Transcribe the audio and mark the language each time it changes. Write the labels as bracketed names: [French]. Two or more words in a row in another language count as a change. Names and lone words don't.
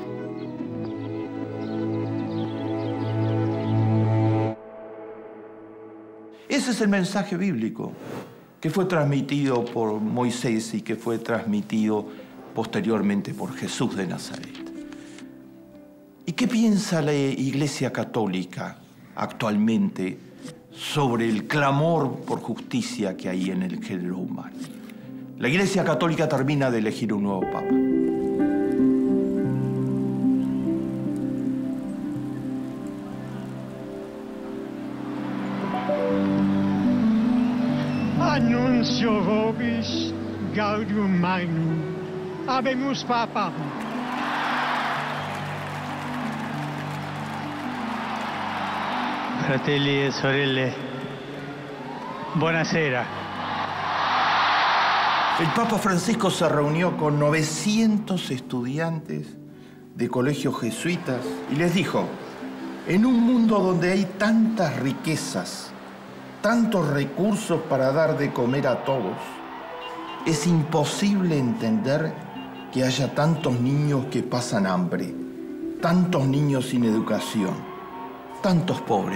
[Spanish] Ese es el mensaje bíblico que fue transmitido por Moisés y que fue transmitido posteriormente por Jesús de Nazaret. ¿Y qué piensa la Iglesia Católica actualmente sobre el clamor por justicia que hay en el género humano? La Iglesia Católica termina de elegir un nuevo Papa. [Latin] Annuncio vobis gaudium magnum, habemus Papam. [Italian] Fratelli e sorelle, buonasera. [Spanish] El Papa Francisco se reunió con 900 estudiantes de colegios jesuitas y les dijo, en un mundo donde hay tantas riquezas, tantos recursos para dar de comer a todos, es imposible entender que haya tantos niños que pasan hambre, tantos niños sin educación, tantos pobres.